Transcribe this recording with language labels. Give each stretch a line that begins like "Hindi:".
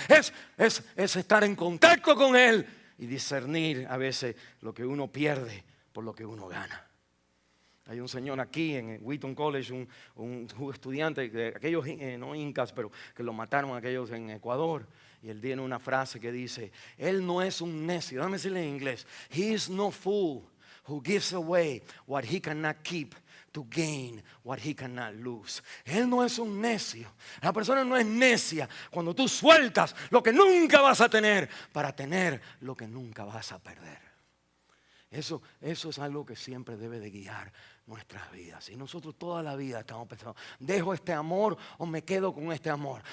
Spanish: Es estar en contacto con Él y discernir a veces lo que uno pierde por lo que uno gana. Hay un señor aquí en Wheaton College, un estudiante de aquellos, no incas, pero que lo mataron aquellos en Ecuador. Y él tiene una frase que dice, él no es un necio. Déjame decirle en inglés.
English: He is no fool who gives away what he cannot keep to gain what he cannot lose.
Spanish: Él no es un necio. La persona no es necia cuando tú sueltas lo que nunca vas a tener para tener lo que nunca vas a perder. Eso es algo que siempre debe de guiar nuestras vidas. Y nosotros toda la vida estamos pensando, ¿dejo este amor o me quedo con este amor?